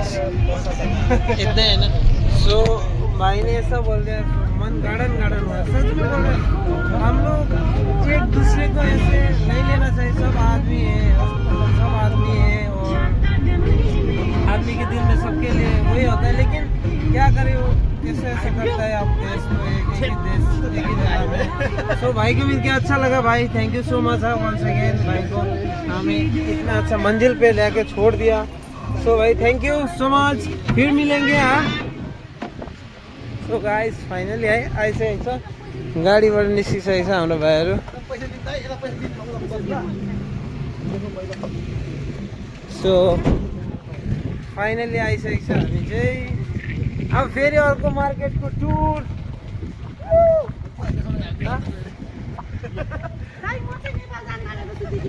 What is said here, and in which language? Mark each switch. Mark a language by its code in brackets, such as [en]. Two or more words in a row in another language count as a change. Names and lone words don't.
[hi] इतना है ना सो भाई ने ऐसा बोल दिया मन गार्डन हुआ सच में बोल रहे हम लोग एक दूसरे को ऐसे नहीं लेना चाहिए सब आदमी है और आदमी के दिल में सबके लिए वही होता है लेकिन क्या करे वो कैसे करता है आप देश को एक ही देश एक ही जगह में सो भाई को मिल के अच्छा लगा भाई [en] thank you so much once again [hi] भाई को हमें इतना अच्छा मंजिल पे लेके छोड़ दिया सो भाई [en] thank you so much [hi] फिर मिलेंगे हाँ [en] so guys finally [ne] है आइसकेको छ गाडीबाट निस्किसकेको छ हाम्रो भाइहरू [en] so finally [ne] आइसकेको छ हामी चाहिँ अब फेरि अर्को मार्केटको टुर भाइ म चाहिँ नेपाल जान लागेको छु दिदी